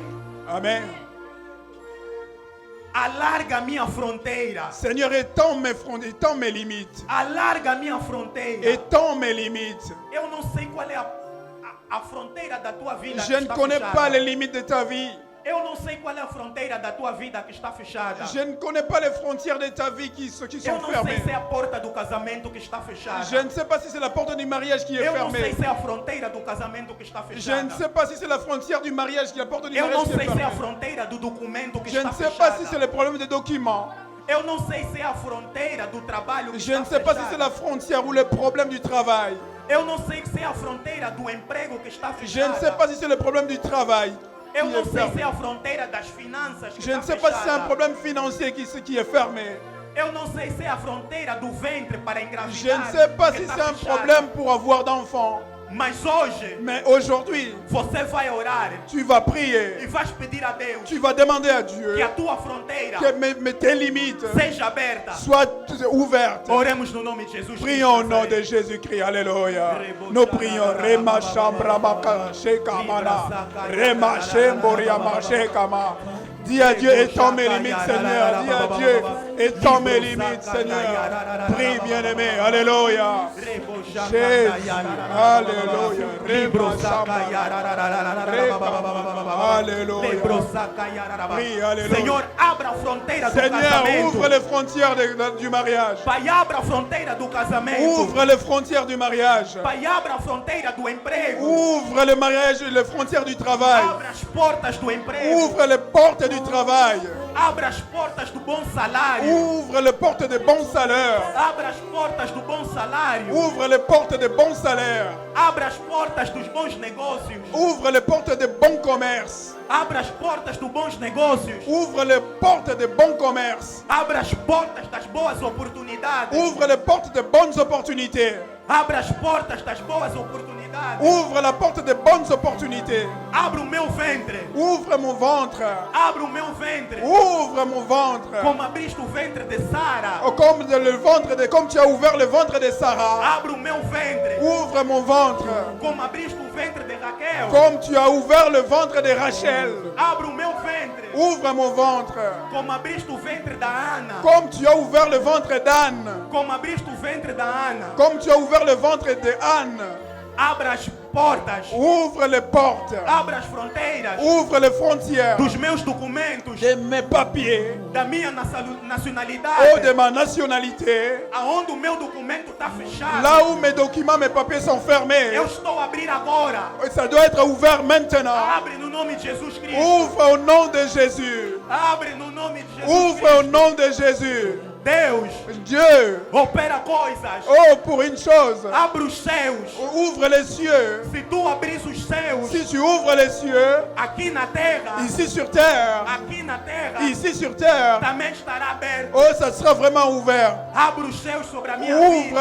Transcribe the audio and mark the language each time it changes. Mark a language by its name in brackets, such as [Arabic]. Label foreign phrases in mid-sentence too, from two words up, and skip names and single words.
[Portuguese] Amen. Alarga minha fronteira. [French] Seigneur, étends mes frontières, étends mes limites. [Portuguese] Alarga minha fronteira. [French] Étends mes limites. [Portuguese] Eu não sei qual é a fronteira da tua vida. [French] Je ne connais pas les limites de ta vie. [Portuguese] Eu não sei qual é a fronteira da tua vida que está fechada. [French] Je ne connais pas les frontières de ta vie qui [Portuguese] Eu [French] sont [Portuguese] não sei [French] fermées. [Portuguese] se é a porta do casamento que está fechada. [French] Je ne sais pas si c'est la porte du mariage qui est [Portuguese] Eu não sei [French] fermée. [Portuguese] se é a fronteira do casamento que está [French] Je ne [Portuguese] fechada. [French] sais pas si c'est la frontière du mariage qui est la porte du [Portuguese] Eu não [French] mariage qui est [Portuguese] sei se é a [French] fermée. [Portuguese] fronteira do documento que [French] Je [Portuguese] está [French] ne sais pas si c'est [Portuguese] fechada. [French] le problème des documents. [Portuguese] Eu não sei se é a fronteira do trabalho que [French] Je [Portuguese] está [French] ne sais pas si c'est la [Portuguese] fechada. [French] frontière ou le problème du travail. [Portuguese] Eu não sei se é a fronteira do emprego que está [French] Je ne sais [Portuguese] fechada. [French] pas si c'est le problème du travail [Portuguese] Eu [French] qui [Portuguese] não [French] est [Portuguese] sei se [French] fermé. [Portuguese] é a fronteira das finanças que [French] Je ne [Portuguese] está [French] sais pas si c'est un [Portuguese] fechada. [French] problème financier qui est fermé. [Portuguese] Eu não sei se é a fronteira do ventre para [French] Je [Portuguese] engravidar. [French] ne sais pas [Portuguese] que [French] si [Portuguese] está [French] c'est un [Portuguese] fechada. [French] problème pour avoir d'enfants. [Portuguese] Mas hoje [French] Mais aujourd'hui, [Portuguese] você vai orar [French] tu vas [Portuguese] e [French] prier. [Portuguese] vais pedir a Deus [French] Tu vas demander à [Portuguese] que [French] Dieu [Portuguese] a tua fronteira [French] que tes limites [Portuguese] seja aberta. [French] soient ouvertes. [Portuguese] Oremos no nome de Jesus [French] Prions au [Portuguese] Cristo. [French] nom de Jésus-Christ. Alléluia. Nous prions. Rema Shambra Maka Shekamana. Rema Shemboria Mashekama. Dis à Dieu, étends mes limites, Seigneur. Dis à Dieu, étends mes limites, Seigneur. Prie, bien-aimé. Alléluia. Jésus. Alléluia. Rema Shambra. Alléluia. Prie, alléluia. [Portuguese] Senhor, abra a fronteira do [French] Seigneur, [Portuguese] casamento. [French] ouvre les frontières du mariage. [Portuguese] Pai, abra a fronteira do casamento. [French] Ouvre les frontières du mariage. [Portuguese] Pai, abra a fronteira do emprego. [French] Ouvre le mariage et les frontières du travail. [Portuguese] Abra as portas do emprego. [French] Ouvre les portes du travail. [Portuguese] Abra as portas do bom salário. [French] Ouvre les portes des bons salaires. [Portuguese] Abra as portas do bom salário. [French] Ouvre les portes des bons salaires. [Portuguese] Abra as portas dos bons negócios. [French] Ouvre les portes des bons commerces. [Portuguese] Abra as portas dos bons negócios. [French] Ouvre les portes des bons commerces. [Portuguese] Abra as portas das boas oportunidades. [French] Ouvre les portes des bonnes opportunités. [Portuguese] Abra as portas das boas oportunidades. [French] Ouvre la porte des bonnes opportunités. [Portuguese] Abra o meu ventre. [French] Ouvre mon ventre. [Portuguese] Abra o meu ventre. [French] Ouvre mon ventre. [Portuguese] Como abriste o ventre de Sara. [French] Oh, comme tu as ouvert le ventre de Sarah. [Portuguese] Abra o meu ventre. [French] Ouvre mon ventre. [Portuguese] Como abriste o ventre de Raquel. [French] Comme tu as ouvert le ventre de Rachel. [Portuguese] Abra o meu ventre. [French] Ouvre mon ventre. [Portuguese] Como abriste o ventre da Ana. [French] Comme tu as ouvert le ventre d'Anne. [Portuguese] Como abriste o ventre da Ana. [French] Comme tu as ouvert le ventre de Anne. [Portuguese] Abra as portas. [French] Ouvre les portes. [Portuguese] Abra as fronteiras [French] Ouvre les frontières [Portuguese] dos meus documentos, [French] de mes papiers. [Portuguese] da minha [French] Oh, de [Portuguese] nacionalidade. [French] ma nationalité. [Portuguese] Aonde o meu documento está fechado. [French] Là où mes documents, mes papiers sont fermés. [Portuguese] Eu estou a abrir agora. [French] Ça doit être ouvert maintenant. [Portuguese] Abre no nome de Jesus Cristo. [French] Ouvre au nom de Jésus. [Portuguese] Abre no nome de Jesus [French] Ouvre au [Portuguese] Cristo. [French] nom de Jésus. [Portuguese] Deus [French] Dieu. [Portuguese] opera coisas. [French] Oh, pour une chose. [Portuguese] Abre os céus. [French] Ouvre les cieux. [Portuguese] Se tu abris os céus [French] Si tu ouvres les cieux, [Portuguese] aqui na terra, [French] ici sur terre, [Portuguese] aqui na terra, [French] ici sur terre, [Portuguese] também estará aberto. [French] oh, ça sera vraiment ouvert. [Portuguese] Abre os céus sobre a minha [French] Ouvre